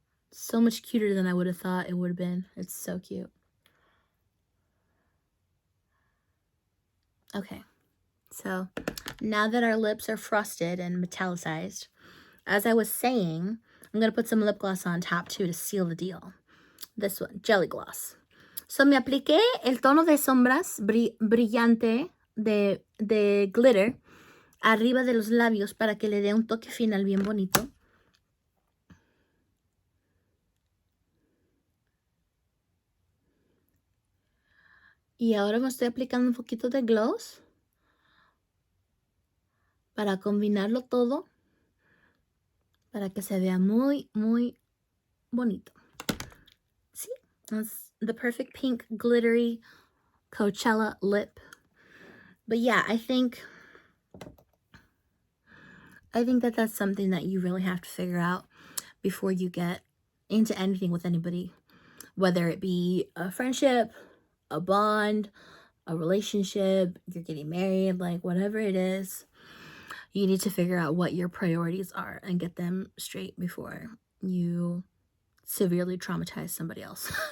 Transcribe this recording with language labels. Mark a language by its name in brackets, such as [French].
[English] so much cuter than I would have thought it would have been. It's so cute. Okay, so now that our lips are frosted and metallicized, as I was saying, I'm going to put some lip gloss on top too to seal the deal. This one, Jelly Gloss. [Spanish] So me apliqué el tono de sombras brillante de glitter arriba de los labios para que le dé un toque final bien bonito. Y ahora me estoy aplicando un poquito de gloss para combinarlo todo, para que se vea muy, muy bonito. [English] See? That's the perfect pink glittery Coachella lip. But yeah, I think that that's something that you really have to figure out before you get into anything with anybody, whether it be a friendship, a bond, a relationship, you're getting married, like whatever it is, you need to figure out what your priorities are and get them straight before you severely traumatize somebody else.